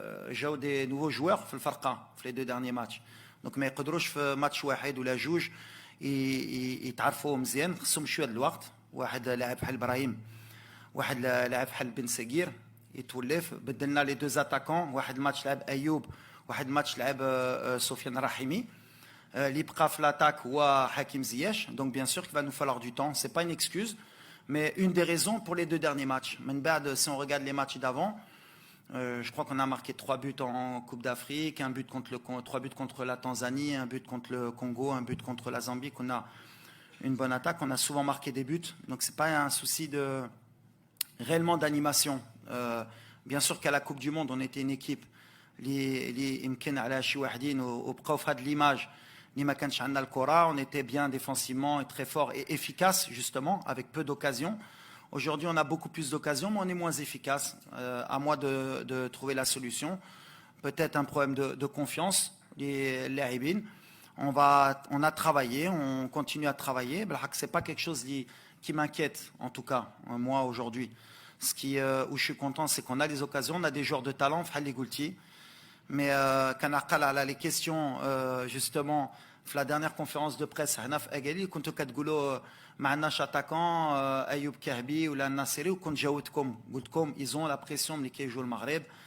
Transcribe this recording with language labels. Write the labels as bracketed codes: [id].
[fr] J'ai des nouveaux joueurs [ar] في الفرقة في [fr] les 2 derniers matchs. [ar] Donc ما يقدروش في ماتش واحد ولا جوج يتعرفوا مزيان، خصهم شوية د الوقت. واحد لاعب بحال إبراهيم، واحد لاعب بحال بن سقير يتولف. بدلنا [fr] les 2 attaquants، [ar] واحد الماتش لعب أيوب، واحد الماتش لعب سفيان رحيمي. اللي بقى في l'attaque هو حكيم زياش. [fr] Donc bien sûr qu'il va nous falloir du temps, c'est pas une excuse. Mais une des raisons pour les 2 derniers matchs. Si on regarde les matchs d'avant, je crois qu'on a marqué 3 buts en Coupe d'Afrique, 3 buts contre la Tanzanie, 1 but contre le Congo, 1 but contre la Zambie, qu'on a une bonne attaque. On a souvent marqué des buts. Donc ce n'est pas un souci réellement d'animation. Bien sûr qu'à la Coupe du Monde, on était une équipe qui [ar] يمكن على شي واحدين وبقاو في هذه [fr] l'image. On était bien défensivement et très fort et efficace justement avec peu d'occasions. Aujourd'hui on a beaucoup plus d'occasions mais on est moins efficace. À moi de trouver la solution. Peut-être un problème de confiance. Les لاعبين. On a travaillé, on continue à travailler. C'est pas quelque chose qui m'inquiète en tout cas moi aujourd'hui. Où je suis content c'est qu'on a des occasions, on a des joueurs de talent. Mais quand les questions justement [ar] في [fr] la dernière conférence de presse [ar] هنا في اكادير كنتوا كتقولوا ما عندناش اتاكون ايوب كهبي ولا الناصري وكنت جاوبتكم قلت لكم [fr] ils ont la pression [ar] ملي كيجوا المغرب.